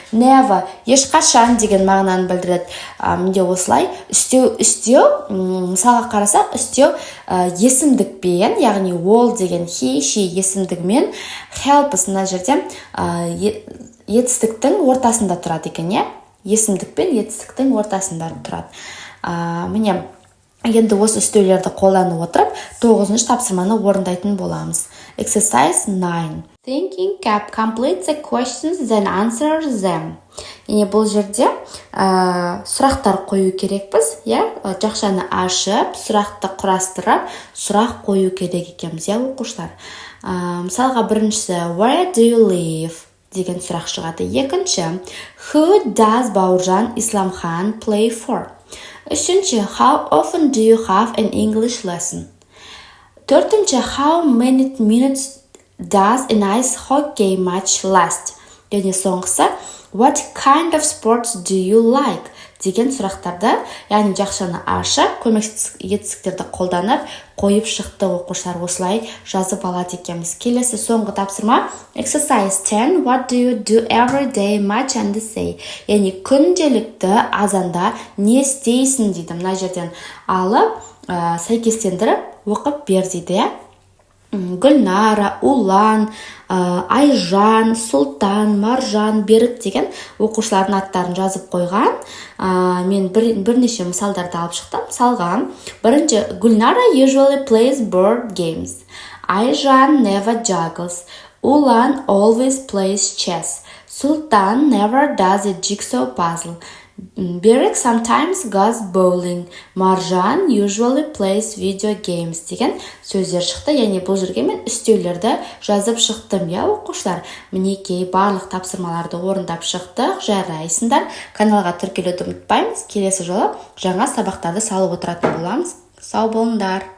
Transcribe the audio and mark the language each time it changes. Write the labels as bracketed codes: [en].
[kk] Never ешқашан деген мағынаны білдіреді. Менде осылай үстеу, мысалға қарасақ, үстеу есімдікпен, яғни ол деген he, she есімдігімен, helps мына жерде етістіктің ортасында тұрады екен, есімдікпен етістіктің ортасында тұрады. Міне енді осы үстеулерді қолданып отырып 9-шы тапсырманы орындайтын боламыз. [en] Exercise 9. Thinking cap. Complete the questions, then answer them. [kk] Бұл жерде сұрақтар қою керекпіз, жақшаны ашып, сұрақты құрастырып, сұрақ қою керек екенбіз, оқушылар. Мысалға біріншісі, [en] where do you live? [kk] Деген сұрақ шығады. Екінші, [en] who does Бауыржан Исламхан play for? [kk] Үшінші, [en] how often do you have an English lesson? [kk] Төртінші, [en] how many minutes does an ice hockey match last? [kk] Және соңғысы, [en] what kind of sports do you like? [kk] Деген сұрақтарды, яғни жақшаны ашып, көмексіз етістіктерді қолданып, қойып шықты оқушылар осылай жазып алады екенбіз. Келесі соңғы тапсырма, [en] exercise 10, what do you do every day, much and say? [kk] Яғни күнделікті азанда не істейсің дейді. Мына жерден алып, сәйкестендіріп оқып бер дейді. Гүлнара, Улан, Айжан, Сұлтан, Маржан, Берік деген оқушылардың аттарын жазып қойған. Мен бірнеше мысалдарды алып шықтым. Мысалға, бірінші, [en] Гүлнара usually plays board games. Айжан never juggles. Улан always plays chess. Сұлтан never does a jigsaw puzzle. Берік sometimes goes bowling. Маржан usually plays video games [kk] деген сөздер шықты. Яғни бұл жерге мен үстеулерді жазып шықтым, оқушылар. Мінекей барлық тапсырмаларды орындап шықтық. Жарайсыңдар. Каналға тіркелуді ұмытпаймыз. Келесі жолы жаңа сабақтарды салып отыратын боламыз. Сау болыңдар.